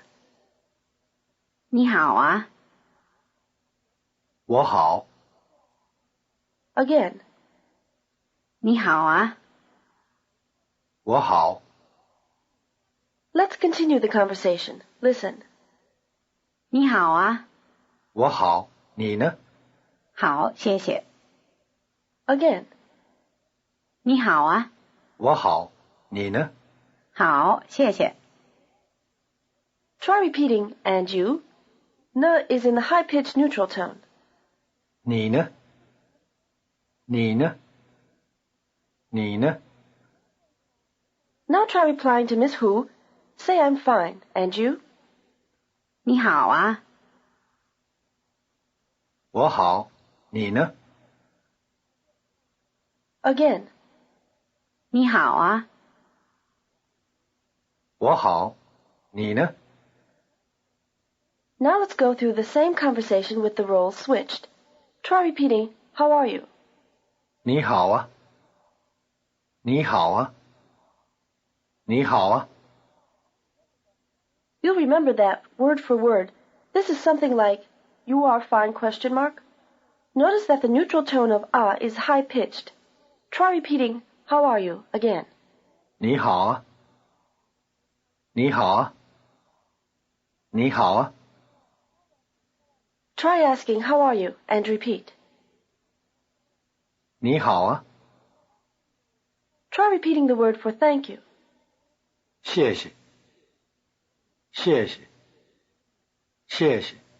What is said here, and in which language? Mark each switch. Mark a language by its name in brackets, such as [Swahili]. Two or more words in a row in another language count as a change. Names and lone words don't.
[Chinese] 你好啊，我好。 [English] Again. [Chinese] 你好啊，我好。 [English] Let's continue the conversation. Listen. [Chinese] 你好啊，我好。你呢？好，谢谢。 [English] Again. [Chinese] 你好啊，我好。你呢？好，谢谢。 [English] Try repeating and you. N is in the high-pitched neutral tone. [Chinese] 你呢？你呢？你呢？ [English] Now try replying to Miss Hu. Say I'm fine. And you? [Chinese] 你好啊，我好。你呢？ [English] Again. [Chinese] 你好啊，我好。你呢？ [English] Now let's go through the same conversation with the roles switched. Try repeating, how are you? [Chinese] 你好啊。你好啊。你好啊。 [English] You'll remember that, word for word, this is something like, you are fine question mark. Notice that the neutral tone of is high-pitched. Try repeating, how are you, again. [Chinese] 你好啊。你好啊。你好啊。 [English] Try asking, how are you, and repeat. [Chinese] 你好啊。 [English] Try repeating the word for thank you. [Chinese] 谢谢。谢谢。谢谢。